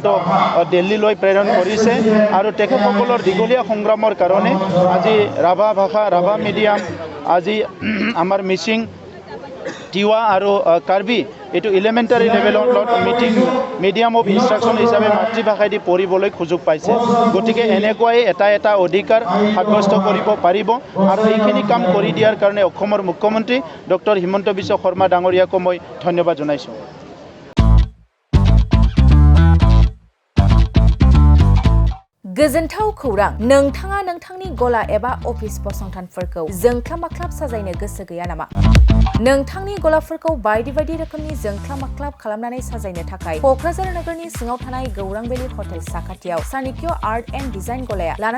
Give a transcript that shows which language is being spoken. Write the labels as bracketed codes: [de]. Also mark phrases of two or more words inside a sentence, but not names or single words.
[as] দিল্লীলৈ প্ৰেৰণ কৰিছে আৰু তেখেতসকলৰ দীঘলীয়া সংগ্ৰামৰ কাৰণে আজি ৰাভা ভাষা ৰাভা মিডিয়াম আজি আমাৰ মিচিং টিৱা আৰু কাৰ্বি এটো [en] elementary levelত medium of instruction [as] হিচাপে মাতৃভাষাই দি পঢ়িবলৈ সুযোগ পাইছে গতিকে এনেকুৱাই এটা অধিকাৰ সাব্যস্ত কৰিব পাৰিব আৰু এইখিনি কাম কৰি দিয়াৰ কাৰণে অসমৰ মুখ্যমন্ত্ৰী ডক্টৰ হিমন্ত বিশ্ব শৰ্মা ডাঙৰীয়াক মই ধন্যবাদ জনাইছো [brx] गोजोनथाव खौरां नोंथाङा नोंथांनि गला एबा अफिस फसंथानफोरखौ जोंख्लाब-माख्लाब साजायनो गोसो गैया नामा नोंथांनि गलाफोरखौ बायदि रोखोमनि जोंख्लाब-माख्लाब खालामनानै साजायनो थाखाय क'क्राझार नोगोरनि सिङाव थानाय गौरांबेली हटेल साखाथियाव सानिक्य आर्ट एन्ड डिजाइन गलाया लानानै